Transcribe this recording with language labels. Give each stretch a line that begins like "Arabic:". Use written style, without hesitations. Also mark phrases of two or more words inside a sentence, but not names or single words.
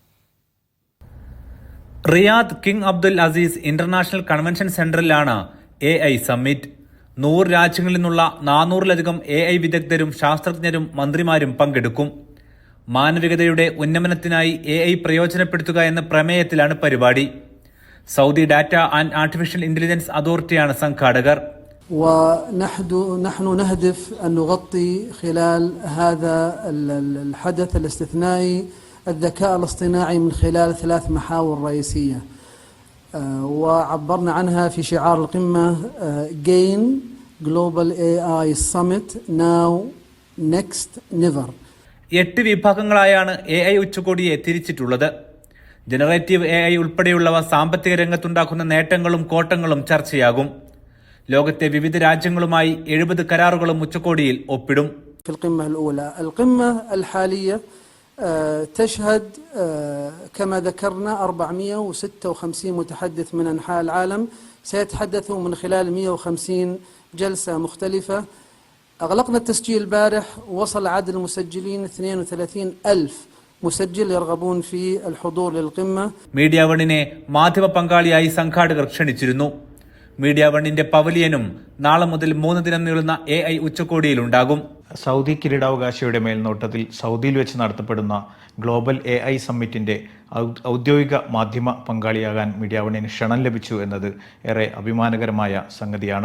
Malayalam: റിയാദ് കിങ് അബ്ദുൽ അസീസ് ഇന്റർനാഷണൽ കൺവെൻഷൻ സെന്ററിലാണ് AI സമ്മിറ്റ്. 100 രാജ്യങ്ങളിൽ നിന്നുള്ള 400-ലധികം AI വിദഗ്ധരും ശാസ്ത്രജ്ഞരും മന്ത്രിമാരും പങ്കെടുക്കും. മാനവികതയുടെ ഉന്നമനത്തിനായി AI പ്രയോജനപ്പെടുത്തുക എന്ന പ്രമേയത്തിലാണ് പരിപാടി. സൗദി ഡാറ്റ ആൻഡ് ആർട്ടിഫിഷ്യൽ ഇന്റലിജൻസ് അതോറിറ്റിയാണ് സംഘാടകർ.
Arabic: ونحن نهدف أن نغطي خلال هذا الحدث الاستثنائي الذكاء الاصطناعي من خلال 3 محاور رئيسية، وعبرنا عنها في شعار القمة Gain Global AI Summit
English: Now Next Never.
Malayalam: 8 വിഭാഗങ്ങളായാണ് AI ഉച്ചകോടിയെ തിരിച്ചിട്ടുള്ളത്. ജനറേറ്റീവ് AI ഉൾപ്പെടെയുള്ളവ സാമ്പത്തിക രംഗത്തുണ്ടാക്കുന്ന നേട്ടങ്ങളും കോട്ടങ്ങളും ചർച്ചയാകും. ലോകത്തെ വിവിധ രാജ്യങ്ങളുമായി 70 കരാറുകളും ഉച്ചകോടിയിൽ ഒപ്പിടും.
Arabic: القمة الحالية تشهد كما ذكرنا 456 متحدث من أنحاء العالم سيتحدثوا من خلال 150 جلسة مختلفة. أغلقنا التسجيل البارح، وصل عدد المسجلين 32,000 مسجل يرغبون في الحضور للقمة.
Malayalam: മീഡിയ വണ്ണിനെ മാധ്യമ പങ്കാളിയായി സംഘാടകർ ക്ഷണിച്ചിരുന്നു. മീഡിയ വണ്ണിന്റെ പവലിയനും നാളെ മുതൽ 3 ദിനം നീളുന്ന AI ഉച്ചകോടിയിലുണ്ടാകും. സൗദി കിരീടാവകാശിയുടെ മേൽനോട്ടത്തിൽ സൗദിയിൽ വെച്ച് നടത്തപ്പെടുന്ന ഗ്ലോബൽ AI സമ്മിറ്റിന്റെ ഔദ്യോഗിക മാധ്യമ പങ്കാളിയാകാൻ മീഡിയ വണ്ണിന് ക്ഷണം ലഭിച്ചു എന്നത് ഏറെ അഭിമാനകരമായ സംഗതിയാണ്.